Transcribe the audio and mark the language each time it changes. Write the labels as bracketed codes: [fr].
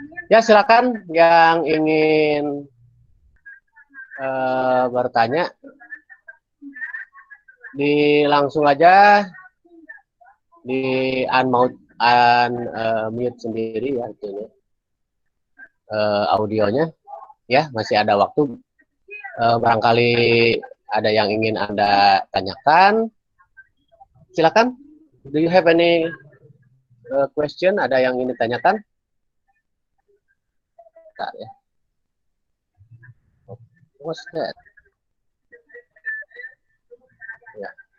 [id] Ya, silakan yang ingin bertanya, langsung aja di unmute sendiri ya, ini audionya ya, masih ada waktu. Barangkali ada yang ingin Anda tanyakan, silakan. [en] Do you have any question? [id] Ada yang ingin ditanyakan? Bentar ya. [en] What's that? Ya.